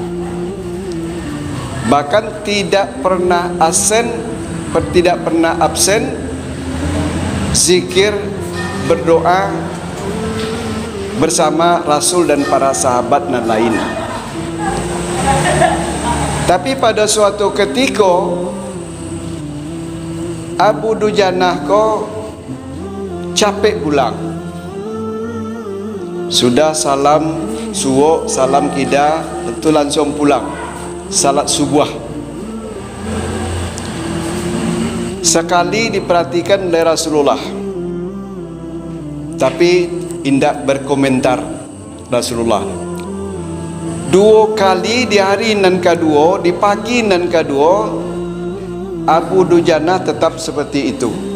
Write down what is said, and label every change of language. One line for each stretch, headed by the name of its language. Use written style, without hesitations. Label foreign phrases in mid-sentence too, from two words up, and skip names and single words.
Indonesian: Bahkan tidak pernah absen zikir, berdoa bersama Rasul dan para sahabat dan lain. Tapi pada suatu ketika Abu Dujanah
Minangkabau: ko capek pulang.
Indonesian: Sudah salam subuh, salam kida, tentu langsung pulang salat subuh. Sekali diperhatikan oleh Rasulullah, tapi tidak berkomentar Rasulullah. Dua kali di hari nan kedua, di pagi nan kedua, Abu Dujanah tetap seperti itu.